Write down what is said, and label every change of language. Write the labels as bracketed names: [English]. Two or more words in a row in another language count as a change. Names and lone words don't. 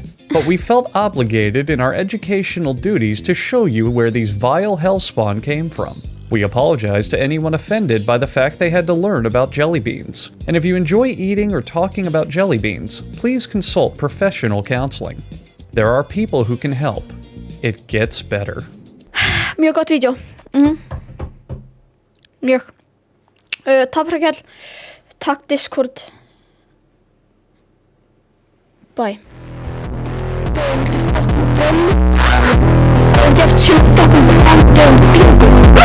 [English] But we felt obligated in our educational duties to show you where these vile hellspawn came from. We apologize to anyone offended by the fact they had to learn about jelly beans. And if you enjoy eating or talking about jelly beans, please consult professional counseling. There are people who can help. It gets better. [Icelandic] Mjög gott vídeo. Mjög. Takk fyrir kjall. Takk Discord. [English] Bye. Don't get too fucking cramped,